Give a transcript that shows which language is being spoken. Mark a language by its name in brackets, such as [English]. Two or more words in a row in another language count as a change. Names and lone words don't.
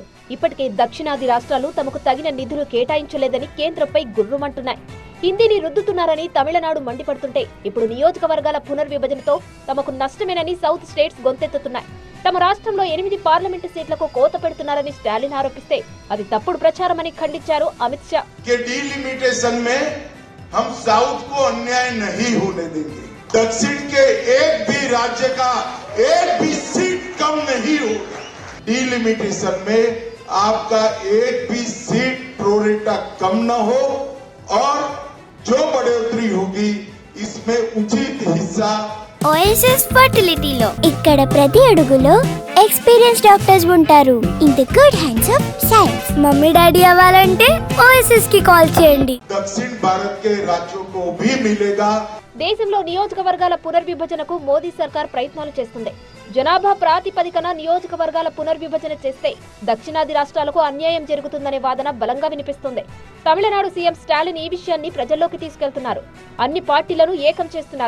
[Telugu] ఇప్పటికే దక్షిణాది రాష్ట్రాలు తమకు తగిన నిధులు కేటాయించలేదని కేంద్రంపై గుర్రుమంటున్నాయి. హిందీని రుద్దుతున్నారని తమిళనాడు మండిపడుతుంటే ఇప్పుడు నియోజకవర్గాల పునర్విభజనతో తమకు నష్టమేనని [English] south states [Telugu] గొంతెత్తుతున్నాయి. తమ రాష్ట్రంలో 8 పార్లమెంటు సీట్లకు కోత పెడుతున్నారని స్టాలిన్ ఆరోపిస్తే అది తప్పుడు ప్రచారమని ఖండించారు అమిత్ షా. [Hindi] दक्षिण के एक भी राज्य का एक भी सीट कम नहीं हो. डिलिमिटेशन में आपका एक भी सीट प्रोरेटा कम न हो और जो बढ़ोतरी होगी इसमें उचित हिस्सा [Telugu] ఓఎస్ఎస్ ఫర్టిలిటీలో ఇక్కడ ప్రతి అడుగులో [English] experience doctors [Telugu] ఉంటారు. [English] in the good hands of science. mummy daddy [Telugu] అవ్వాలంటే ఓఎస్ఎస్ కి కాల్ చేయండి. [Hindi] दक्षिण भारत के राज्यों को भी मिलेगा. [Telugu] దేశంలో నియోజకవర్గాల పునర్విభజనకు మోదీ సర్కార్ ప్రయత్నాలు చేస్తుంది. జనాభా ప్రాతిపదికన నియోజకవర్గాల పునర్విభజన చేస్తే దక్షిణాది రాష్ట్రాలకు అన్యాయం జరుగుతుందనే వాదన బలంగా వినిపిస్తుంది. తమిళనాడు సీఎం స్టాలిన్ ఈ విషయాన్ని ప్రజల్లోకి తీసుకెళ్తున్నారు. అన్ని పార్టీలను ఏకం చేస్తున్నారు.